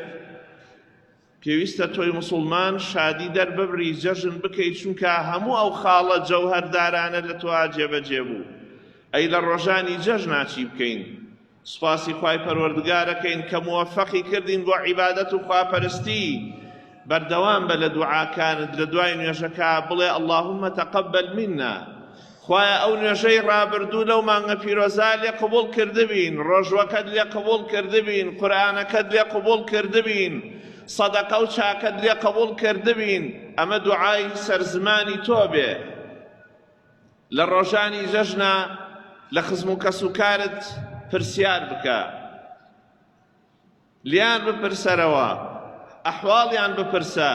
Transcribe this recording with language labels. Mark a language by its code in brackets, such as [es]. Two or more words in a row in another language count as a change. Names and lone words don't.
[ckb] پێویستە تۆی مسلمان شادی دەرببڕی، جەژن بکەیت، چونکە هەموو ئەو خاڵە جەوهەردارانە لە تۆ جێبەجێ بوو. ئەی لە ڕۆژانی جەژنا چی بکەین؟ سوپاسی خوای پەروەردگارەکەین کە موەفەقی کردین بۆ عیبادەت و خواپەرستی. بەردەوام بە لە دوعاکانت، لە دوای نوێژەکە بڵێ: [ar] اللهم تقبل منا. [ckb] خوایە ئەو نوێژەی ڕابردوو لەو مانگە پیرۆزا لێ قبوڵ کردبین، ڕۆژوەکەت لێ قبوڵ کردبین، قورئانەکەت لێ قبوڵ کردبین، سەدەقە و چاکەت لێ قبوڵ کردبین. ئەمە دوعای سەرزمانی تۆ بێ. لە ڕۆژانی جەژنە لە خزم و کەسوکارت پرسیار بکە، لیان بپرسەرەوە، ئەحواڵیان بپرسە.